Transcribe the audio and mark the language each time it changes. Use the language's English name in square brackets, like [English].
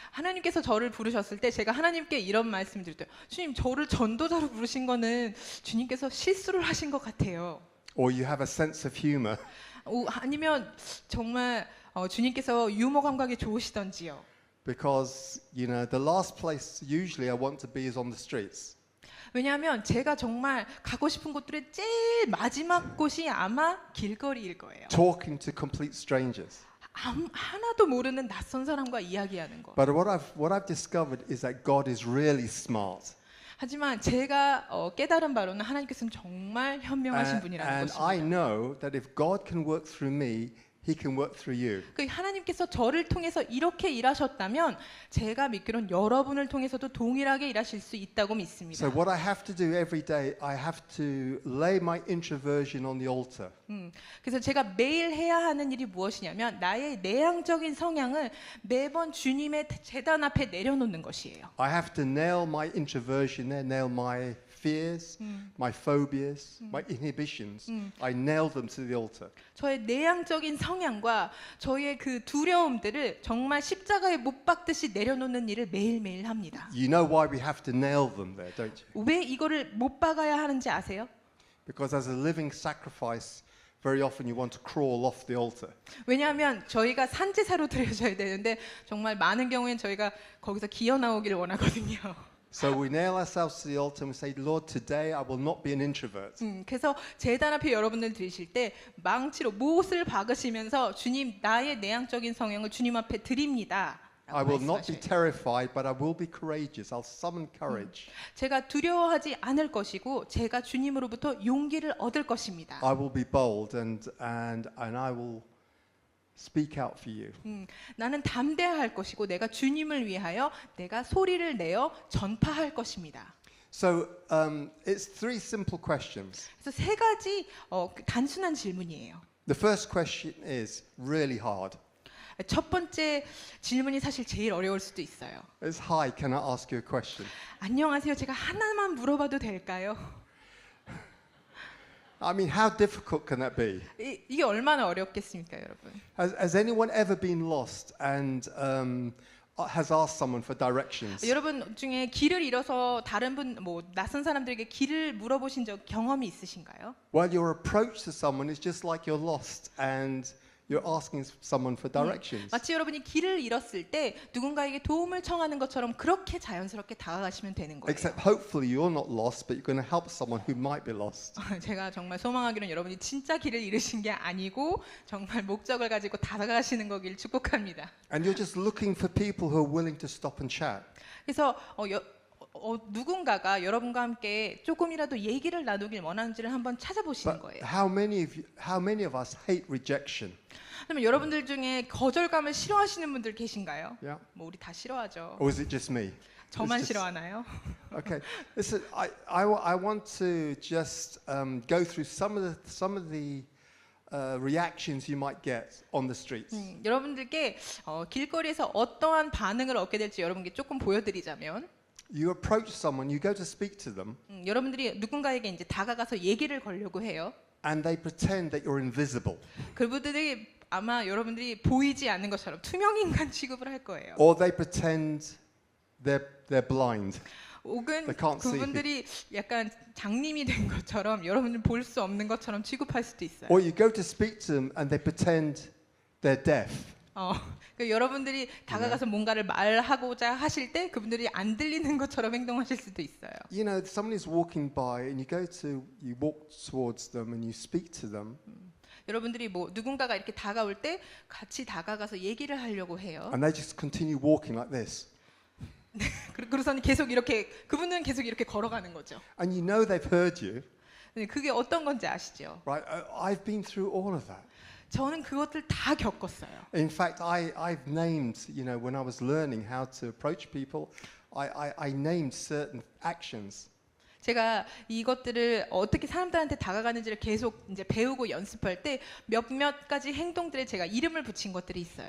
[Korean] 하나님께서 저를 부르셨을 때 제가 하나님께 이런 말씀을 드릴 때 주님 저를 전도자로 부르신 거는 주님께서 실수를 하신 것 같아요. [English] or you have a sense of humor. [Korean] 아니면 정말 주님께서 유머 감각이 좋으시던지요. [English] Because, you know, the last place usually I want to be is on the streets. [Korean] 왜냐하면 제가 정말 가고 싶은 곳들의 제일 마지막 곳이 아마 길거리일 거예요. [English] Talking to complete strangers. [Korean] 하나도 모르는 낯선 사람과 이야기하는 거. [English] But what I've discovered is that God is really smart. [Korean] 하지만 제가 깨달은 바로는 하나님께서는 정말 현명하신 분이라는 [English] And I [Korean] 것입니다. [English] know that if God can work through me, He can work through you. [Korean] 그 하나님께서 저를 통해서 이렇게 일하셨다면 제가 믿기로는 여러분을 통해서도 동일하게 일하실 수 있다고 믿습니다. [English] So what I have to do every day, I have to lay my introversion on the altar. [Korean] 그래서 제가 매일 해야 하는 일이 무엇이냐면 나의 내향적인 성향을 매번 주님의 제단 앞에 내려놓는 것이에요. [English] I have to nail my introversion there, nail my fears, my phobias, my inhibitions. I nail them to the altar. [Korean] 저의 내향적인 성향과 저의 그 두려움들을 정말 십자가에 못 박듯이 내려놓는 일을 매일매일 합니다. [English] You know why we have to nail them there, don't you? [Korean] 왜 이거를 못 박아야 하는지 아세요? [English] Because as a living sacrifice, very often you want to crawl off the altar. [Korean] 왜냐하면 저희가 산제사로 드려져야 되는데 정말 많은 경우엔 저희가 거기서 기어 나오기를 원하거든요. [English] So we nail ourselves to the altar and we say, Lord, today I will not be an introvert. [Korean] 그래서 제단 앞에 여러분들 드리실 때 망치로 못을 박으시면서 주님 나의 내향적인 성향을 주님 앞에 드립니다. [English] I will not be terrified, but I will be courageous. I'll summon courage. [Korean] 제가 두려워하지 않을 것이고 제가 주님으로부터 용기를 얻을 것입니다. [English] I will be bold and I will speak out for you. [Korean] 나는 담대할 것이고 내가 주님을 위하여 내가 소리를 내어 전파할 것입니다. [English] So it's three simple questions. [Korean] 그래서 세 가지 단순한 질문이에요. [English] The first question is really hard. [Korean] 첫 번째 질문이 사실 제일 어려울 수도 있어요. [English] It's hi, can I ask you a question? [Korean] 안녕하세요. 제가 하나만 물어봐도 될까요? [English] I mean, how difficult can that be? [Korean] 이게 얼마나 어렵겠습니까, 여러분? [English] Has anyone ever been lost and has asked someone for directions? [Korean] 여러분 중에 길을 잃어서 다른 분, 낯선 사람들에게 길을 물어보신 적 경험이 있으신가요? [English] Well, your approach to someone is just like you're lost and you're asking someone for directions. [Korean] 마치 여러분이 길을 잃었을 때 누군가에게 도움을 청하는 것처럼 그렇게 자연스럽게 다가가시면 되는 거예요. [English] Except hopefully you're not lost, but you're going to help someone who might be lost. [Korean] 제가 정말 소망하기로는 여러분이 진짜 길을 잃으신 게 아니고 정말 목적을 가지고 다가가시는 거길 축복합니다. [English] And you're just looking for people who are willing to stop and chat. [Korean] 그래서 누군가가 여러분과 함께 조금이라도 얘기를 나누길 원하는지를 한번 찾아보시는 [English] But [Korean] 거예요. [English] how many of us hate rejection? [Korean] 그러면 여러분들 중에 거절감을 싫어하시는 분들 계신가요? [English] Yeah. [Korean] 뭐 우리 다 싫어하죠. [English] Or is it just me? [Korean] 저만 [English] It's just- [Korean] 싫어하나요? [English] Okay. Listen, I want to just go through some of the reactions you might get on the streets. [Korean] 여러분들께 길거리에서 어떠한 반응을 얻게 될지 여러분께 조금 보여드리자면 [English] You approach someone, you go to speak to them, [Korean] 여러분들이 누군가에게 이제 다가가서 얘기를 걸려고 해요. [English] and they pretend that you're invisible. [Korean] 그분들이 아마 여러분들이 보이지 않는 것처럼 투명인간 취급을 할 거예요. [English] Or they pretend they're blind. [Korean] 혹은 [English] They can't see [Korean] 그분들이 약간 장님이 된 것처럼 여러분들 볼 수 없는 것처럼 취급할 수도 있어요. [English] Or you go to speak to them and they pretend they're deaf. [Korean] 그러니까 여러분들이 다가가서 뭔가를 말하고자 하실 때 그분들이 안 들리는 것처럼 행동하실 수도 있어요. [English] You know, someone is walking by and you walk towards them and you speak to them. [Korean] 여러분들이 누군가가 이렇게 다가올 때 같이 다가가서 얘기를 하려고 해요. [English] And they just continue walking like this. [Korean] 그래서는 계속 이렇게 그분은 계속 이렇게 걸어가는 거죠. [English] And you know they've heard you, [Korean] 네, 그게 어떤 건지 아시죠? [English] right? I've been through all of that. [Korean] 저는 그것들 다 겪었어요. [English] In fact, I've named, you know, when I was learning how to approach people, I named certain actions. [Korean] 제가 이것들을 어떻게 사람들한테 다가가는지를 계속 이제 배우고 연습할 때 몇몇 가지 행동들에 제가 이름을 붙인 것들이 있어요.